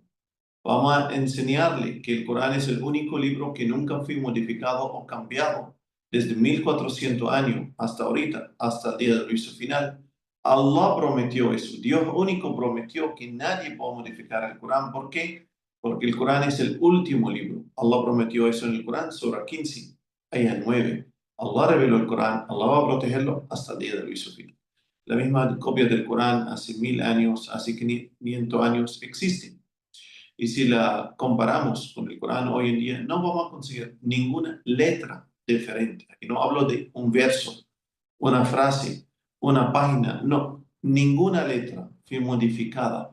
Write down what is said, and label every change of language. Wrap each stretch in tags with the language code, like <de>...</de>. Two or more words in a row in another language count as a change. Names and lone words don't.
<es>Vamos a enseñarle que el Corán es el único libro que nunca fue modificado o cambiado desde 1400 años hasta ahorita, hasta el día del juicio final. Allah prometió eso. Dios único prometió que nadie puede modificar el Corán. ¿Por qué? Porque el Corán es el último libro. Allah prometió eso en el Corán, Sura 15, ayah 9. Allah reveló el Corán, Allah va a protegerlo hasta el día del juicio final. La misma copia del Corán hace 1000 años, hace 500 años existe. Y si la comparamos con el Corán hoy en día, no vamos a conseguir ninguna letra diferente. Aquí no hablo de un verso, una frase, una página, no, ninguna letra fue modificada.</es>